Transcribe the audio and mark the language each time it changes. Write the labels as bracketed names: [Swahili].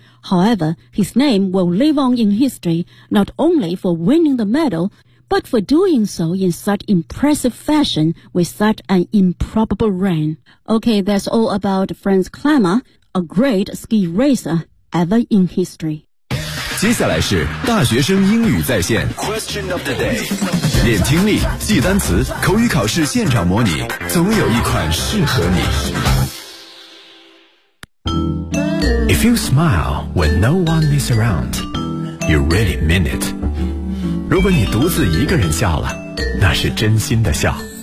[English] However, his name will live on in history, not only for winning the medal, but for doing so in such impressive fashion with such an improbable run. Okay, that's all about Franz Climber, a great ski racer ever in history. [Chinese] 接下来是大学生英语在线 [English] Question of the day. [Chinese] 练听力，记单词，口语考试现场模拟，总有一款适合你。 [English] If you smile when no one is around, you really mean it. [Chinese] 如果你独自一个人笑了，那是真心的笑。